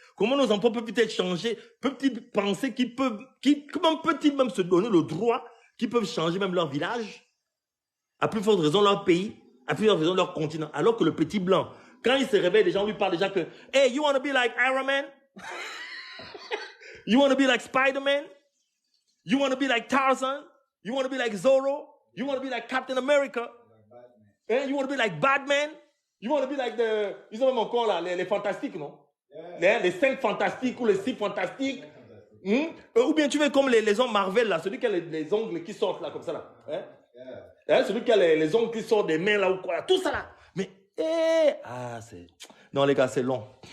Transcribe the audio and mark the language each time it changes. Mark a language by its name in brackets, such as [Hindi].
[French] Comment nos enfants peuvent peut-être changer? Peuvent-ils penser qu'ils peuvent... Comment peut-ils même se donner le droit qu'ils peuvent changer même leur village? À plus forte raison leur pays, à plus forte raison leur continent. Alors que le petit blanc, quand il se réveille, les gens lui parlent déjà que « [English] Hey, you want to be like Iron Man? You want to be like Spider-Man? You want to be like Tarzan? You want to be like Zorro? You want to be like Captain America? You want to be like Batman? You want to be like the... [French] Ils ont même encore là, les fantastiques, non? Yeah. Les 5 fantastiques ou les 6 fantastiques. Ou bien tu veux comme les hommes Marvel, là, celui qui a les ongles qui sortent là, comme ça là. Celui qui a les ongles qui sortent des mains là ou quoi, là, tout ça là. Mais, c'est... Non les gars, c'est long.